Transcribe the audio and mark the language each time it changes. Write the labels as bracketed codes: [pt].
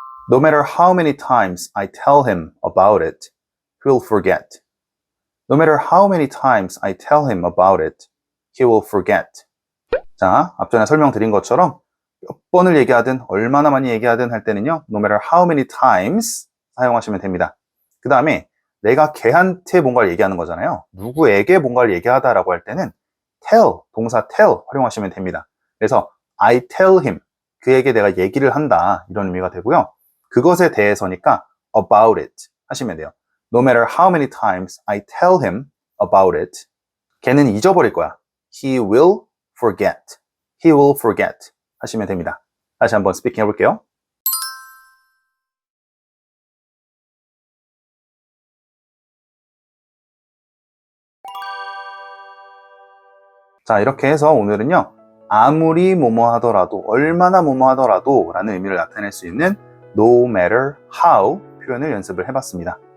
[en] No matter how many times I tell him about it, he'll forget. No matter how many times I tell him about it, he will forget. [ko] 자, 앞전에 설명드린 것처럼 몇 번을 얘기하든 얼마나 많이 얘기하든 할 때는요, [en] no matter how many times [ko] 사용하시면 됩니다. 그 다음에 내가 걔한테 뭔가를 얘기하는 거잖아요. 누구에게 뭔가를 얘기하다라고 할 때는 tell, 동사 tell 활용하시면 됩니다. 그래서 [en] I tell him, [ko] 그에게 내가 얘기를 한다, 이런 의미가 되고요. 그것에 대해서니까 [en] about it [ko] 하시면 돼요. [en] No matter how many times I tell him about it, [ko] 걔는 잊어버릴 거야. [en] He will forget. He will forget [ko] 하시면 됩니다. 다시 한번 스피킹 해볼게요. 자, 이렇게 해서 오늘은요, 아무리 뭐뭐 하더라도, 얼마나 뭐뭐 하더라도 라는 의미를 나타낼 수 있는 [en] no matter how [ko] 표현을 연습을 해봤습니다.